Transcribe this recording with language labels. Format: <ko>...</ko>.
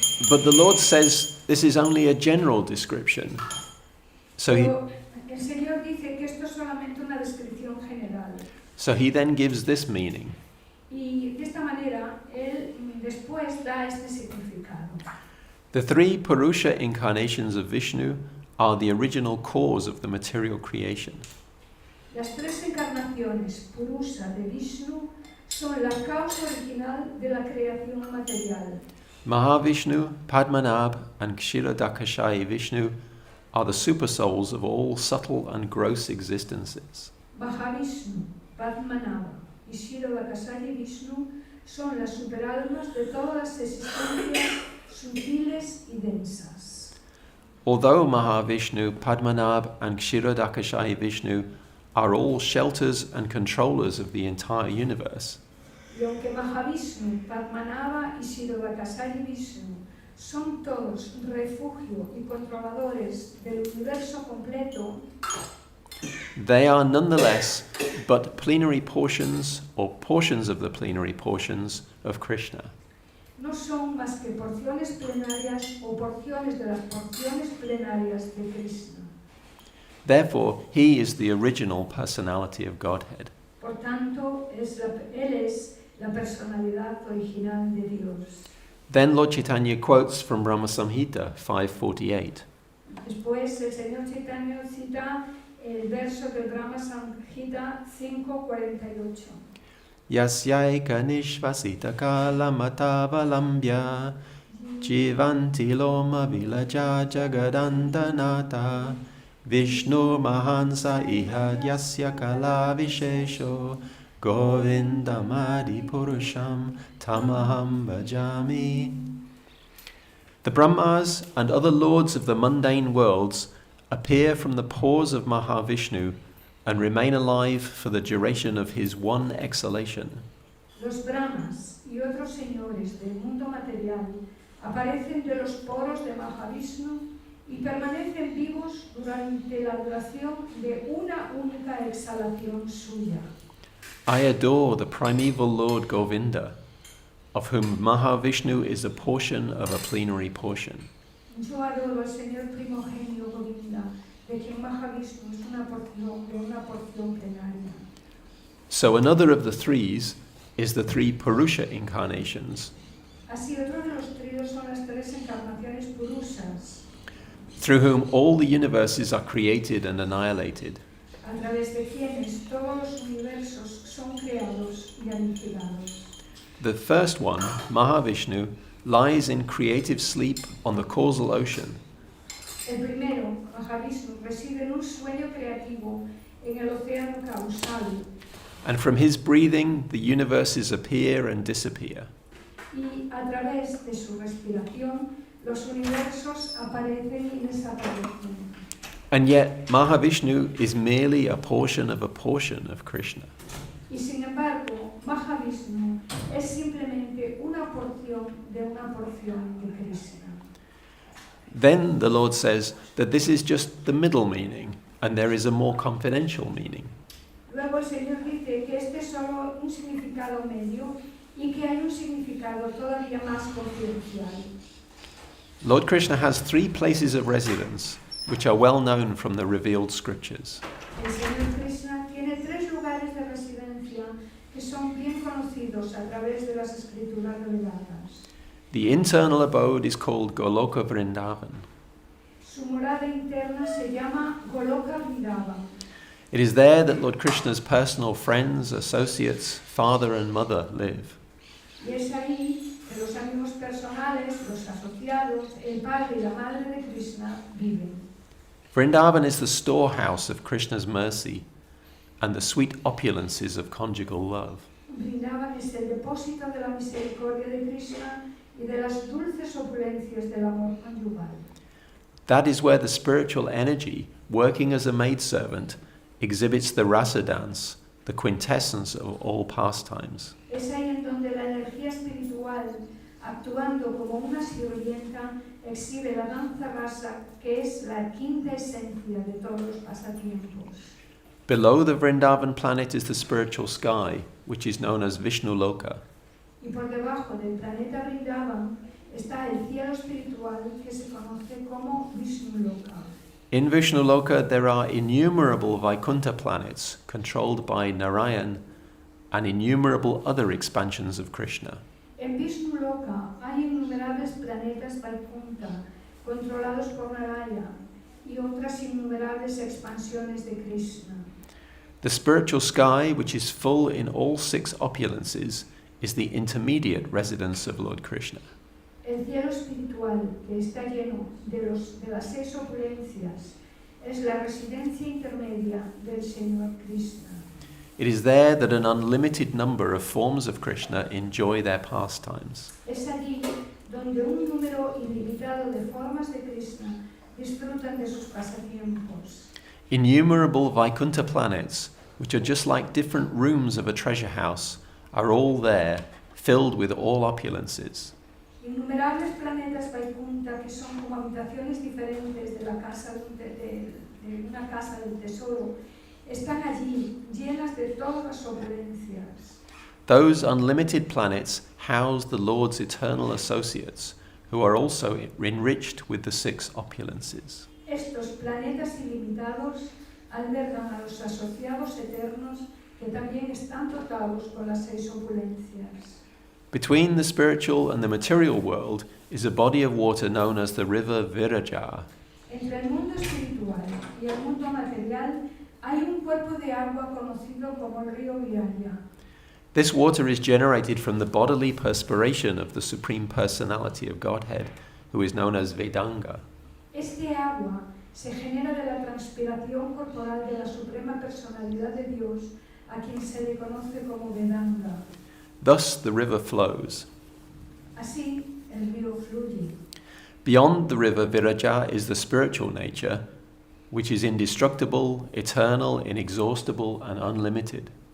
<en>But the Lord says this is only a general description. So</en> <es>Pero el Señor dice que esto es solamente una descripción general.</es> <en>he then gives this meaning.</en> <es>Y de esta manera, Él después da este significado.</es> <en>The three Purusha incarnations of Vishnu are the original cause of the material creation.</en> <es>Las tres encarnaciones Purusha de Vishnu son la causa original de la creación material.</es> <en>Mahavishnu, Padmanabh, and Kshirodakashayi Vishnu are the supersouls of all subtle and gross existences.</en> <es>Mahavishnu, Padmanabha y Kshirodakashayi Vishnu son las superalmas de todas las existencias sutiles y densas.</es> <en>Although Mahavishnu, Padmanabh, and Kshirodakashayi Vishnu are all shelters and controllers of the entire universe,</en> <es>Y aunque Mahavishnu, Padmanabha y Kshirodakashayi Vishnu son todos refugio y controladores del universo completo,</es> <en>they are nonetheless but plenary portions or portions of the plenary portions of Krishna.</en> <es>no son más que porciones plenarias o porciones de las porciones plenarias de Krishna.</es> <en>Therefore, he is the original personality of Godhead.</en> <es>Por tanto, Él es la personalidad original de Dios.</es> <en>Then Lord Chaitanya quotes from Brahma Samhita 5:48.</en> <es>Después el Señor Chaitanya cita el verso del Brahma Samhita 5:48.</es> <sa>Yasyaika nishvasita kalamatavalamya jivanti loma vilaja jagadandanata Vishnu mahansa iha yasya kala vishesho govindamadi purusham tamaham bhajami.</sa> <en>The Brahmas and other lords of the mundane worlds appear from the pores of Mahavishnu and remain alive for the duration of his one exhalation.</en> <es>Los Brahmas y otros señores del mundo material aparecen de los poros de Mahavishnu y permanecen vivos durante la duración de una única exhalación suya.</es> <en>I adore the primeval Lord Govinda, of whom Mahavishnu is a portion of a plenary portion.</en> <es>Yo adoro al Señor primogenio Govinda, de quien Mahavishnu es una porción de una porción plenaria.</es> <en>So another of the threes is the three Purusha incarnations,</en> <es>Así, otro de los tríos son las tres encarnaciones purusas,</es> <en>through whom all the universes are created and annihilated.</en> <es>a través de quienes todos los universos son creados y aniquilados.</es> <en>The first one, Mahavishnu, lies in creative sleep on the causal ocean.</en> <es>El primero, Mahavishnu, reside en un sueño creativo en el océano causal</es> <en>And from his breathing, the universes appear and disappear.</en> <es>y a través de su respiración los universos aparecen y desaparecen.</es> <en>And yet, Mahavishnu is merely a portion of Krishna.</en> <es>Y sin embargo, Mahavishnu es simplemente una porción de Krishna.</es> <en>Then the Lord says that this is just the middle meaning, and there is a more confidential meaning.</en> <es>Luego el Señor dice que este es solo un significado medio y que hay un significado todavía más confidencial.</es> <en>Lord Krishna has three places of residence, which are well known from the revealed scriptures.</en> <es>El Señor Krishna tiene tres lugares de residencia que son bien conocidos a través de las escrituras reveladas.</es> <en>The internal abode is called Goloka Vrindavan.</en> <es>Su morada interna se llama Goloka Vrindavan.</es> <en>It is there that Lord Krishna's personal friends, associates, father and mother live.</en> <es>Y es ahí que los amigos personales, los asociados, el padre y la madre de Krishna viven.</es> <en>Vrindavan is the storehouse of Krishna's mercy and the sweet opulences of conjugal love.</en> <es>Vrindavan es el depósito de la misericordia de Krishna y de las dulces opulencias del amor conyugal.</es> <en>That is where the spiritual energy, working as a maidservant, exhibits the rasa dance, the quintessence of all pastimes.</en> <es>Es ahí en donde la energía espiritual, actuando como una sirvienta, exhibe la danza rasa, que es la quinta esencia de todos los pasatiempos.</es> <en>Below the Vrindavan planet is the spiritual sky, which is known as Vishnu Loka.</en> <es>Y por debajo del planeta Vrindavan está el cielo espiritual, que se conoce como Vishnu Loka.</es> <en>In Vishnu Loka there are innumerable Vaikuṇṭha planets controlled by Narayan and innumerable other expansions of Krishna.</en> <es>En Vishnu Loka hay innumerables planetas Vaikuṇṭha controlados por Narayana y otras innumerables expansiones de Krishna.</es> <en>The spiritual sky, which is full in all six opulences, is the intermediate residence of Lord Krishna.</en> <es>El cielo espiritual, que está lleno de las seis opulencias, es la residencia intermedia del Señor Krishna.</es> <en>It is there that an unlimited number of forms of Krishna enjoy their pastimes.</en> <es>Es allí donde un número ilimitado de formas de Krishna disfrutan de sus pasatiempos.</es> <en>Innumerable Vaikuṇṭha planets, which are just like different rooms of a treasure house, are all there, filled with all opulences.</en> <es>Innumerables planetas Vaikuṇṭha, que son como habitaciones diferentes de la casa de una casa del tesoro, están allí, llenas de todas las opulencias.</es> <en>Those unlimited planets house the Lord's eternal associates, who are also enriched with the six opulences.</en> <es>Estos planetas ilimitados albergan a los asociados eternos que también están dotados con las seis opulencias.</es> <en>Between the spiritual and the material world is a body of water known as the river Viraja.</en> <es>Entre el mundo espiritual y el mundo material hay un cuerpo de agua conocido como el río Viraja.</es> <en>This water is generated from the bodily perspiration of the Supreme Personality of Godhead, who is known as Vedanga.</en> <es>Este agua se genera de la transpiración corporal de la Suprema Personalidad de Dios, a quien se le conoce como Vedanga.</es> <en>Thus the river flows.</en> <es>Así, el río fluye.</es> <en>Beyond the river Viraja is the spiritual nature, which is indestructible, eternal, inexhaustible, and unlimited.</en>